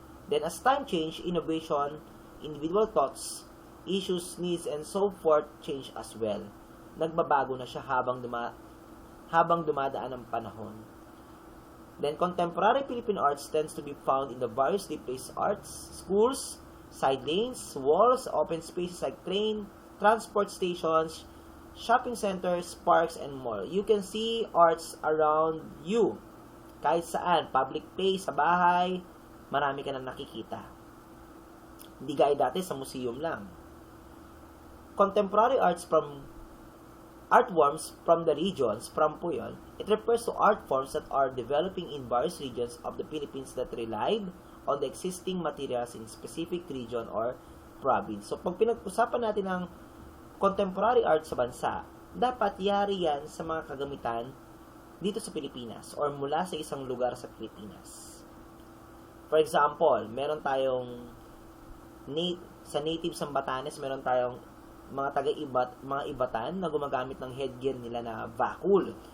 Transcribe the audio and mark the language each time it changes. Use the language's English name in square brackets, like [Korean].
[English] Then, as time changed, innovation, individual thoughts, issues, needs, and so forth change as well. [Filipino] Nagbabago na siya habang dumadaan ang panahon. [English] Then, contemporary Philippine arts tends to be found in the variously placed arts, schools, side lanes, walls, open spaces like train, transport stations, shopping centers, parks, and more. You can see arts around you. [Filipino] Kahit saan, public place, sa bahay, marami ka na nakikita. Hindi gaya dati sa museum lang. [English] Contemporary arts artworms from the regions, from po yun, it refers to art forms that are developing in various regions of the Philippines that relied on the existing materials in specific region or province. [Filipino] So, pag pinag-usapan natin ng contemporary art sa bansa, dapat yari yan sa mga kagamitan dito sa Pilipinas or mula sa isang lugar sa Pilipinas. For example, meron tayong sa native sa Batanes, meron tayong mga mga ibatan na gumagamit ng headgear nila na vakul.